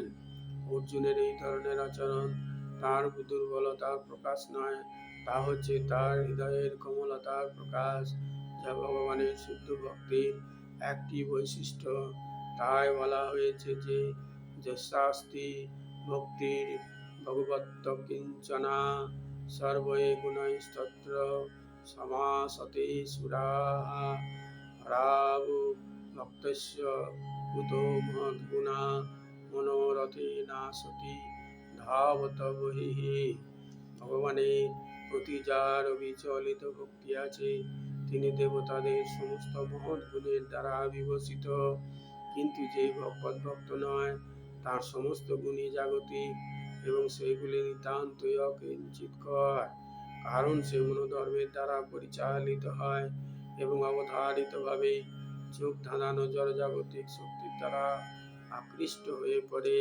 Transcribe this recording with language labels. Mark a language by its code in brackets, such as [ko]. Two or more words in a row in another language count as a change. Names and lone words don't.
[bn] অর্জুনের এই ধরনের আচরণ তার দুর্বলতার প্রকাশ নয়, তা হচ্ছে তার হৃদয়ের কোমলতার প্রকাশ, যা ভগবানের শুদ্ধ ভক্তির একটি বৈশিষ্ট্য। তাই বলা হয়েছে যে [sa] যস্যাস্তি ভক্তির ভগবত্ত কিঞ্চনা সর্বয়ে গুণৈস্তত্র সমাসতে সুরাঃ হরাবো ভক্তস্য কুতো মহদ্গুণা মনোরথে নাসতি ধাবত বহিঃ। [bn] ভগবানের প্রতি যার অবিচলিত ভক্তি আছে, তিনি দেবতাদের সমস্ত মহৎ গুণের দ্বারা বিভূষিত। কিন্তু যে ভগবত ভক্ত নয়, তার সমস্ত গুণই জাগতিক এবং সেইগুলি নিতান্তই অকিঞ্চিৎকর, কারণ সে মনোধর্মের দ্বারা পরিচালিত হয় এবং অবধারিতভাবে চোখ ধাঁধানো জড়জাগতিক শক্তির দ্বারা আকৃষ্ট হয়ে পড়ে।